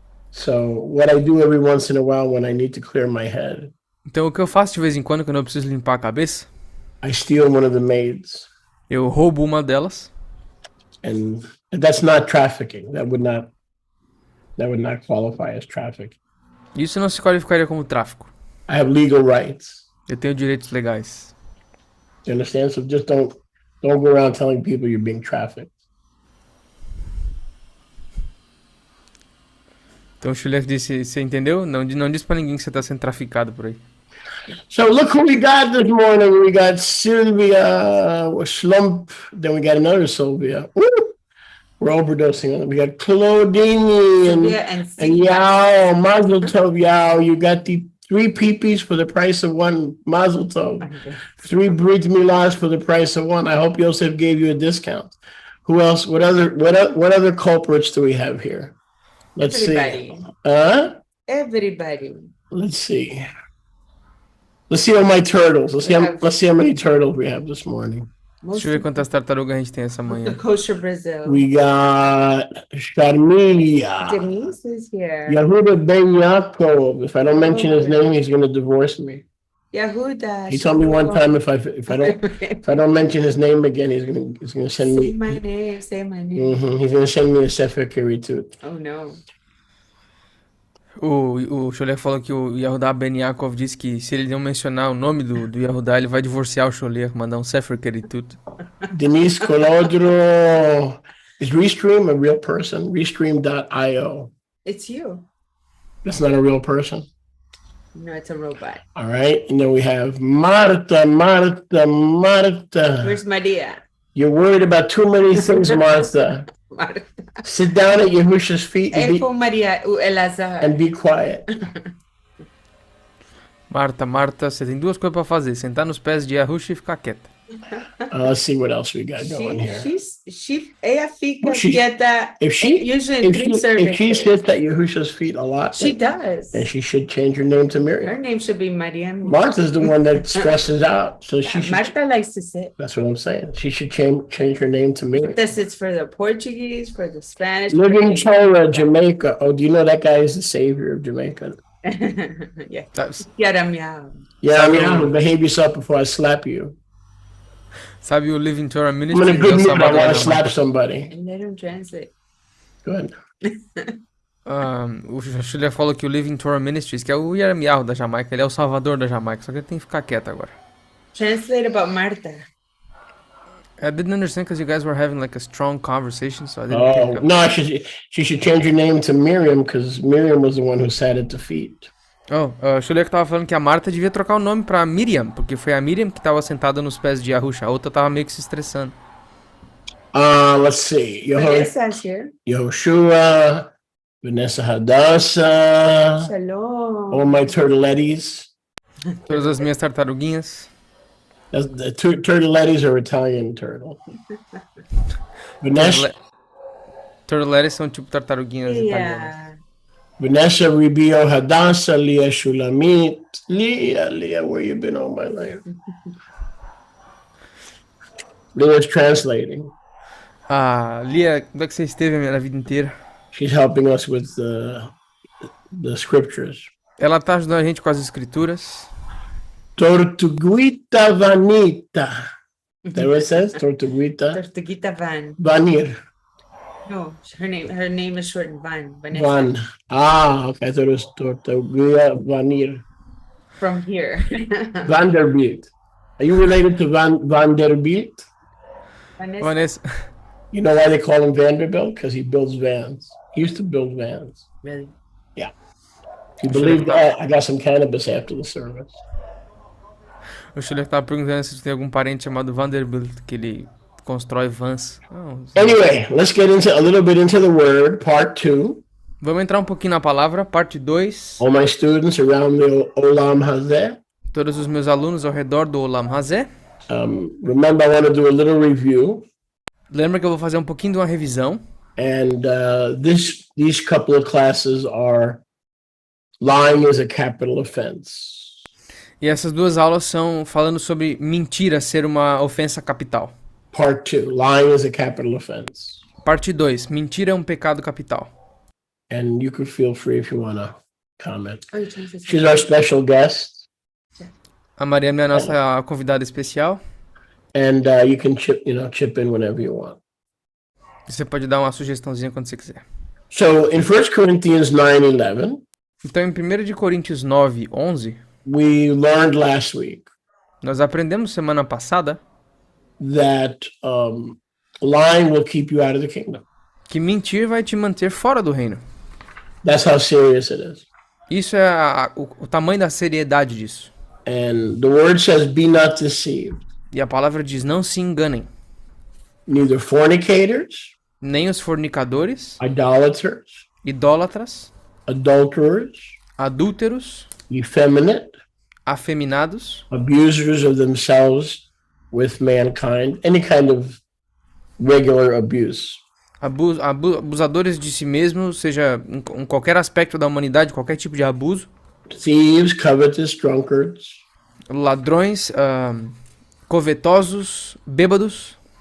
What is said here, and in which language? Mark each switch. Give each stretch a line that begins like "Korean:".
English: So what I do every once in a while when I need to clear my head,
Portuguese: Então o que eu faço de vez em quando eu preciso limpar a cabeça,
English: I steal one of the maids.
Portuguese: eu roubo uma delas.
English: And that's not trafficking. That would not qualify as trafficking.
Portuguese: Isso não se qualificaria como tráfico.
English: I have legal rights. Eu tenho direitos legais. You understand? So just don't go around telling people you're being trafficked.
Portuguese: Então o Chulek disse, você entendeu? Não diz pra ninguém que você tá sendo traficado por aí.
English: So look who we got this morning. We got Sylvia Slump. Then we got another Sylvia. Woo! We're overdosing on it. We got Claudine Sylvia and Yao. Mazel tov, Yao. You got the 3 peepees for the price of 1. Mazel tov. 3 brit milas for the price of 1. I hope Yosef gave you a discount. Who else? What other culprits do we have here? Let's Everybody. see. Everybody. Let's see. Let's see all my turtles. Let's see how many turtles we have this morning.
Portuguese: Deixa eu ver quantas tartarugas a gente tem essa manhã.
English: Kosher Brazil. We got Sharmilia. Denise is here. Yehuda Ben Yaakov. If I don't mention his name, he's going to divorce me. Yehuda. He told me one time if I don't mention his name again, he's going to send Say me. my name. Say my name. He's going to send me a Sefer Kiritut. Oh no.
Portuguese: O Cholé falou que o Yahudá Ben Yaakov disse que se ele não mencionar o nome do Yahudá, ele vai divorciar o Cholé, mandar um Sefer Keritut.
English: Denise Colodro. Is Restream a real person? Restream.io. It's you. That's not a real person. No, it's a robot. All right. And then we have Marta. Where's Maria? You're worried about too many things, Martha. Marta. Sit down at Yahusha's feet Eko Maria, o Elazar. and be quiet.
Portuguese: Marta, você tem duas coisas pra fazer: sentar nos pés de Yahusha e ficar quieta.
English: Let's see what else we got going here.
Portuguese: Ella fica
English: Well, she-
Portuguese: quieta.
English: If she Usually in 3 if she services. sits at Yahusha's feet a lot, She does. then she should change her name to Her Miriam. name should be Mariam. Martha's the one that stresses out, so she should. Marta likes to sit. That's what I'm saying. She should change her name to Miriam. This is for the Portuguese, for the Spanish. Living Torah, Jamaica. Oh, do you know that guy is the savior of Jamaica? Yeah.
Portuguese: Sabe,
English: Yaramya. Yeah, I mean, behave yourself before I slap you.
Portuguese: sabe o Living Torah
English: I'm in Ministry? a good
Portuguese: é o
English: mood. I
Portuguese: Salvador
English: want
Portuguese: da
English: to slap
Portuguese: Jamaica.
English: somebody. And let him translate. Good.
Portuguese: O Chulé falou que o Living Torah Ministries, que é o Yeremiah da Jamaica, ele é o Salvador da Jamaica, só que ele tem que ficar quieto agora.
English: Translate about Marta. I didn't understand because you guys were having like a strong conversation, so I didn't pick Oh up. no, she should change her name to Miriam because Miriam was the one who sat at the feet.
Portuguese: O Chulé que tava falando que a Marta devia trocar o nome pra Miriam, porque foi a Miriam que tava sentada nos pés de Yahusha, a outra tava meio que se estressando.
English: Let's see. Vanessa's here. Yehoshua, Vanessa Hadassah, Shalom. all my turtletties.
Portuguese: Todas as minhas tartaruguinhas.
English: The turtletties are Italian turtle. Vanessa,
Portuguese: Turtlettes são tipo tartaruguinhas italianas.
English: Yeah. Vanessa Rubio Hadassah, Leah Shulamit. Leah, where you been all my life? Leah's translating.
Portuguese: Lia, onde é que você esteve a minha vida inteira?
English: She's helping us with the scriptures.
Portuguese: Ela tá ajudando a gente com as escrituras.
English: Tortuguita Vanita. That what it says? Tortuguita Tortuguita Van. Vanir. No, her name is shortened Van. Vanessa. Van. Okay. I thought it was Tortuguita Vanir. From here. Vanderbilt. Are you related to Vanderbilt? Vanessa. Vanessa. You know why they call him Vanderbilt? Because he builds vans. He used to build vans. Really? Yeah. If you believe that, I got some cannabis after the service.
Portuguese: O Chulé tava perguntando se tem algum parente chamado Vanderbilt, que ele constrói vans. Não,
English: Anyway, let's get into a little bit into the word, part 2.
Portuguese: Vamos entrar um pouquinho na palavra, parte 2.
English: All my students around the Olam Hazeh.
Portuguese: Todos os meus alunos ao redor do Olam Hazeh.
English: Remember, I want to do a little review.
Portuguese: Lembra que eu vou fazer um pouquinho de uma revisão.
English: And these couple of classes are lying is a capital offense.
Portuguese: E essas duas aulas são falando sobre mentira ser uma ofensa capital.
English: Part 2, lying is a capital offense.
Portuguese: Parte 2, mentira é um pecado capital.
English: And you could feel free if you want to comment. Oh, you changed this. She's our special guest,
Portuguese: A Mariana é a nossa convidada especial.
English: and you can chip in whenever you want.
Portuguese: Você pode dar uma sugestãozinha quando você quiser.
English: So in 1 Corinthians 9:11,
Portuguese: Então, em 1 de Coríntios 9, 11,
English: we learned last week
Portuguese: nós aprendemos semana passada
English: that lying will keep you out of the kingdom.
Portuguese: que mentir vai te manter fora do reino.
English: That's how serious it is.
Portuguese: Isso é o tamanho da seriedade disso.
English: And the word says, "Be not deceived,
Portuguese: E a palavra diz, não se enganem.
English: neither fornicators,
Portuguese: Nem os fornicadores,
English: idolaters,
Portuguese: idólatras,
English: adulterers,
Portuguese: adúlteros,
English: effeminate,
Portuguese: afeminados,
English: abusers of themselves with mankind, any kind of regular abuse,
Portuguese: abusadores de si mesmos, seja em qualquer aspecto da humanidade, qualquer tipo de abuso,
English: thieves, covetous, drunkards,
Portuguese: ladrões, covetosos, bêbados,